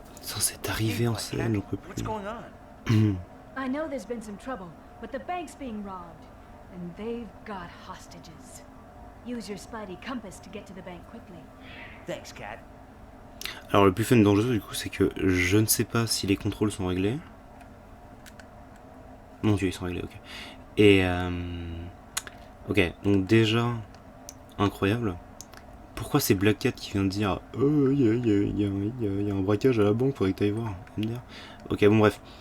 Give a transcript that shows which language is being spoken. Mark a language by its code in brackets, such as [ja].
[fr] Ça, c'est arrivé en scène, j'en peux plus. [en] I know there's been some trouble, but the bank's being robbed, and they've got hostages. Use your Spidey compass to get to the bank quickly. Thanks, Cat. [fr] Alors, le plus fun dans le jeu, c'est que je ne sais pas si les contrôles sont réglés. Mon dieu, ils sont réglés, ok. Et ok, donc déjà, incroyable. Pourquoi c'est Black Cat qui vient de dire il y a un braquage à la banque, faudrait que t'ailles voir. Ok, bon, bref.